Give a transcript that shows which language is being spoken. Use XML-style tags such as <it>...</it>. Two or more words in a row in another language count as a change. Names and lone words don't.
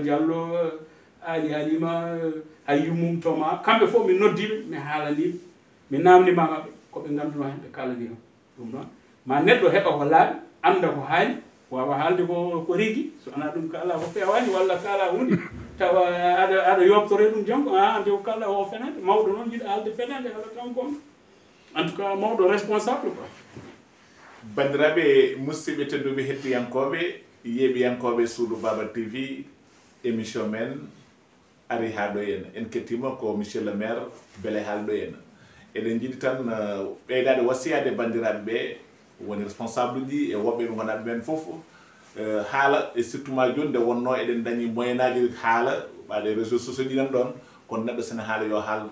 <ff>Diallo Ali Halima Hayyumum Toma kamɓe fof mi noddiɓe mi haalaniɓe mi namnima maɓɓe koɓe ganduno hen ɓe kalanima ɗum noon ma neɗɗo heeɓa ko laaɓi anda ko haali wawa haalde ko rigui so ana ɗum ka ala ko fewani walla ka ala hunde tawa aɗa yobtore ɗum janggo ande ko kala o fenade mawɗo noon jiɗa haalde fenade haala tan gonga</ff> <fr>en tout cas</fr> <ff>mawɗo</ff> <fr>responsable quoi</fr> <ff>bandiraɓe musidɓe tedduɓe hettiyankoɓe yeeɓiyankoɓe suudu Baba TV émission men ari ha ɗo henna en kettima ko</ff> <fr>monsieur le maire</fr> <ff>beele haalɗo henna eɗen jiiɗi tan ɓeydade wasiyade bandiraɓe ɓe woni responsable ji e woɓɓe ɓe gonaɓe ɓen foof haala e surtout ma joni nde wonno eɗen dañi moyen aji haala waɗe</ff> <fr>réseaux sociaux</fr> <ff>ɗinan ɗon kono neɗɗo sene haala yo haal</ff>